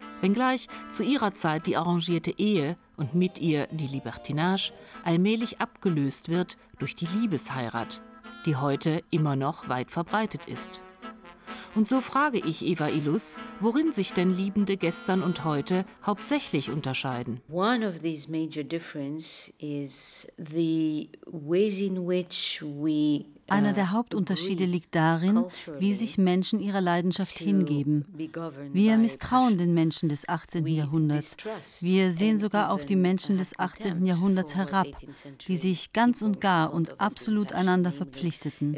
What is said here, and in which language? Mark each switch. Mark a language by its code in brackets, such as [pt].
[de] Wenngleich zu ihrer Zeit die arrangierte Ehe und mit ihr die Libertinage allmählich abgelöst wird durch die Liebesheirat, die heute immer noch weit verbreitet ist. Und so frage ich Eva Illus, worin sich denn Liebende gestern und heute hauptsächlich unterscheiden? [en] One of these major differences is the ways in which we [de] Einer der Hauptunterschiede liegt darin, wie sich Menschen ihrer Leidenschaft hingeben. Wir misstrauen den Menschen des 18. Jahrhunderts. Wir sehen sogar auf die Menschen des 18. Jahrhunderts herab, die sich ganz und gar und absolut einander verpflichteten.